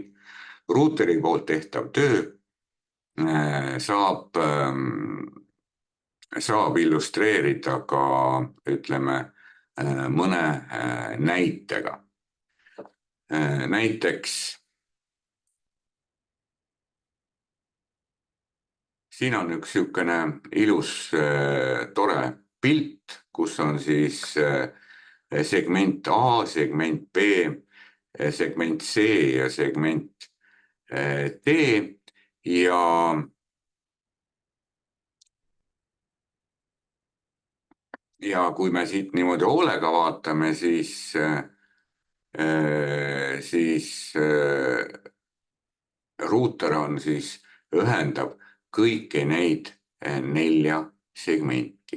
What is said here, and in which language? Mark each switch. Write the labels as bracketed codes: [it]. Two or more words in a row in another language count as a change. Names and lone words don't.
[et] Ruuteri poolt tehtav töö saab illustreerida ka, ütleme, mõne näitega. Näiteks siin on üks niisugune ilus tore pilt, kus on siis segment A, segment B, segment C ja segment D ja kui me siit niimoodi hoolega vaatame, siis ruuter on siis ühendab kõiki neid 4 segmenti.